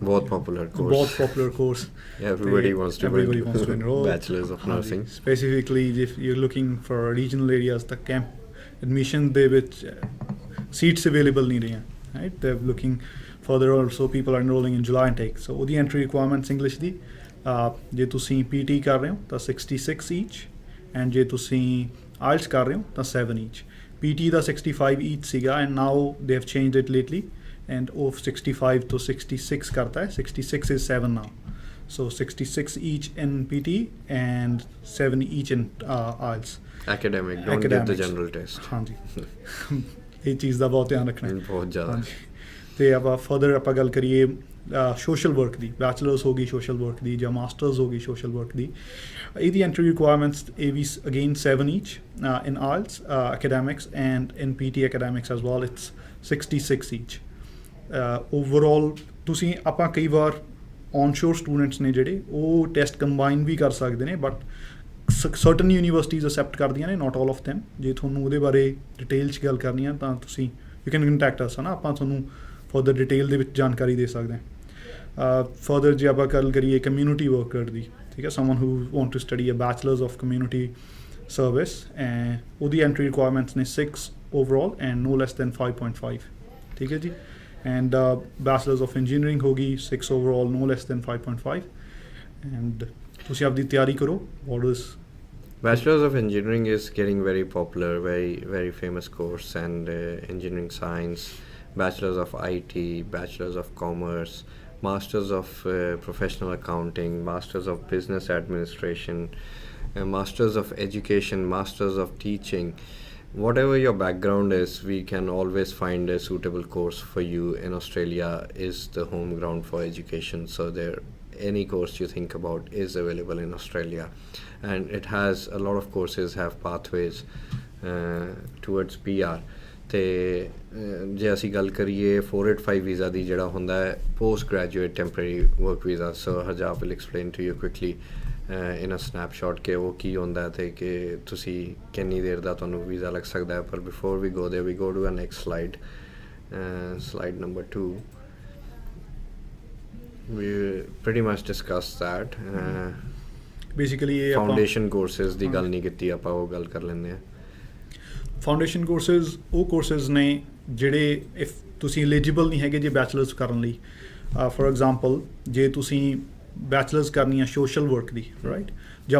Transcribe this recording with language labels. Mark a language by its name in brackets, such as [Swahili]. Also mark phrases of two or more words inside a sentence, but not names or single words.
[Punjabi] ਬਹੁਤ ਪਪੂਲਰ ਕੋਰਸ. [English] Everybody wants to enroll bachelors of nursing. Specifically if you're looking for regional areas, the camp admission [Punjabi] ਦੇ ਵਿੱਚ [English] seats available [Punjabi] ਨਹੀਂ ਰਹੀਆਂ, [English] right? They're looking further also, people are enrolling in July intake. [Punjabi] So ਉਹਦੀ [English] entry requirements English [Punjabi] ਦੀ, ਜੇ ਤੁਸੀਂ PT ਕਰ ਰਹੇ ਹੋ ਤਾਂ 66 [English] each, and [Punjabi] ਜੇ ਤੁਸੀਂ IELTS ਕਰ ਰਹੇ ਹੋ ਤਾਂ 7 each. [English] PT ਦਾ 65 each ਸੀਗਾ, and now they have changed it lately, and of 65 to 66 [Punjabi] ਕਰਤਾ ਹੈ. [English] 66 is 7 now. So 66 each in PT and 7 each in IELTS. Academic, don't get the general test. [Punjabi] ਹਾਂਜੀ ਇਹ ਚੀਜ਼ ਦਾ ਬਹੁਤ ਧਿਆਨ ਰੱਖਣਾ ਹੈ, ਬਹੁਤ ਜ਼ਿਆਦਾ. ਤੇ ਆਪਾਂ ਫਰਦਰ ਆਪਾਂ ਗੱਲ ਕਰੀਏ [English] social work [Punjabi] ਦੀ ਬੈਚਲਰਸ ਹੋ ਗਈ [English] social work [Punjabi] ਦੀ ਜਾਂ ਮਾਸਟਰਸ ਹੋ ਗਈ [English] social work [Punjabi] ਦੀ ਇਹਦੀ [English] entry requirements [Punjabi] ਇਹ ਵੀ [English] again 7 each in IELTS academics and in PT academics as well it's 66 each overall [Punjabi] ਤੁਸੀਂ ਆਪਾਂ ਕਈ ਵਾਰ [English] onshore students [Punjabi] ਨੇ ਜਿਹੜੇ ਉਹ [English] test combine [Punjabi] ਵੀ ਕਰ ਸਕਦੇ ਨੇ [English] but certain universities accept [Punjabi] ਕਰਦੀਆਂ ਨੇ [English] not all of them [Punjabi] ਜੇ ਤੁਹਾਨੂੰ ਉਹਦੇ ਬਾਰੇ ਡਿਟੇਲ 'ਚ ਗੱਲ ਕਰਨੀ ਆ ਤਾਂ ਤੁਸੀਂ [English] you can contact us [Punjabi] ਹੈ ਨਾ ਆਪਾਂ ਤੁਹਾਨੂੰ [English] further detail [Punjabi] ਦੇ ਵਿੱਚ ਜਾਣਕਾਰੀ ਦੇ ਸਕਦੇ ਹਾਂ ਫਰਦਰ ਜੇ ਆਪਾਂ ਗੱਲ ਕਰੀਏ [English] community worker [Punjabi] ਦੀ ਠੀਕ ਹੈ [English] someone who want to study a bachelors of community service [Punjabi] ਉਹਦੀ [English] entry requirements [Punjabi] ਨੇ [English] 6 overall and no less than 5.5 [Punjabi] ਠੀਕ ਹੈ ਜੀ [English] and bachelor's of engineering [Punjabi] hogi [English] 6 overall no less than 5.5 and [Punjabi] ਤੁਸੀਂ ਆਪਦੀ ਤਿਆਰੀ ਕਰੋ [English] what is Bachelor's of Engineering is getting very popular, very famous course, and engineering science, Bachelor's of IT, Bachelor's of Commerce, Masters of Professional Accounting, Masters of Business Administration, Masters of Education, Masters of Teaching. Whatever your background is, we can always find a suitable course for you. In Australia is the home ground for education, so there any course you think about is available in Australia, and it has a lot of courses have pathways towards PR. [Punjabi] ਤੇ ਜੇ ਅਸੀਂ ਗੱਲ ਕਰੀਏ 485 ਵੀਜ਼ਾ ਦੀ ਜਿਹੜਾ ਹੁੰਦਾ ਹੈ [English] post graduate temporary work visa so Harjab will explain to you quickly in a snapshot [Punjabi] ਕਿ ਉਹ ਕੀ ਹੁੰਦਾ ਅਤੇ ਕਿ ਤੁਸੀਂ ਕਿੰਨੀ ਦੇਰ ਦਾ ਤੁਹਾਨੂੰ ਵੀਜ਼ਾ ਲੱਗ ਸਕਦਾ ਹੈ ਪਰ [English] before we go they we go to a next slide number 2 we pretty much discussed that [Punjabi] basically ਇਹ [English] foundation courses [Punjabi] ਦੀ ਗੱਲ ਨਹੀਂ ਕੀਤੀ ਆਪਾਂ ਉਹ ਗੱਲ ਕਰ ਲੈਂਦੇ ਹਾਂ [English] foundation courses [Punjabi] ਉਹ ਕੋਰਸਿਸ ਨੇ ਜਿਹੜੇ ਇਫ ਤੁਸੀਂ ਐਲੀਜੀਬਲ ਨਹੀਂ ਹੈਗੇ ਜੇ ਬੈਚਲਰਸ ਕਰਨ ਲਈ [English] for example [Punjabi] ਜੇ ਤੁਸੀਂ ਬੈਚਲਰਸ ਕਰਨੀ ਆ ਸੋਸ਼ਲ ਵਰਕ ਦੀ ਰਾਈਟ ਜਾਂ